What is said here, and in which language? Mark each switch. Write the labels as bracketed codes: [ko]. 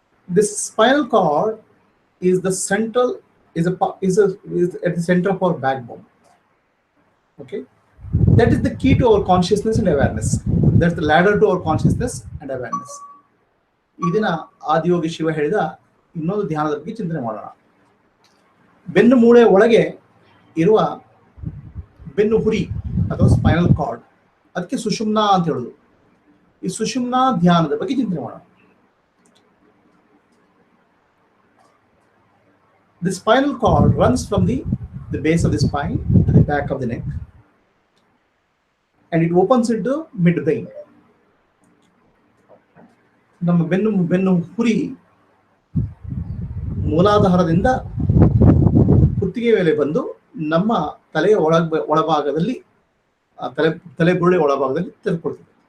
[en] This spinal cord is the central is at the center of our backbone. Okay, that is the key to our consciousness and awareness. That's the ladder to our consciousness and awareness. [kn] ಇದನ್ನ ಆದಿಯೋಗಿ ಶಿವ ಹೇಳಿದ ಇನ್ನೊಂದು ಧ್ಯಾನದ ಬಗ್ಗೆ ಚಿಂತನೆ ಮಾಡೋಣ. ಬೆನ್ನು ಮೂಳೆ ಒಳಗೆ ಇರುವ ಬೆನ್ನು ಹುರಿ ಅಥವಾ ಸ್ಪೈನಲ್ ಕಾರ್ಡ್, ಅದಕ್ಕೆ ಸುಷುಮ್ನಾ ಅಂತ ಹೇಳೋದು. ಈ ಸುಷುಮ್ನಾ ಧ್ಯಾನದ ಬಗ್ಗೆ ಚಿಂತನೆ ಮಾಡೋಣ. [en] The spinal cord runs from the base of the spine to the back of the neck, and it opens into midbrain. [kn] ನಮ್ಮ ಬೆನ್ನು ಹುರಿ ಮೂಲಾಧಾರದಿಂದ ಕುತ್ತಿಗೆ ಮೇಲೆ ಬಂದು ನಮ್ಮ ತಲೆಯ ಒಳಭಾಗದಲ್ಲಿ ತಲೆಬುರುಡೆ ಒಳಭಾಗದಲ್ಲಿ ತೆರೆದುಕೊಳ್ತದೆ.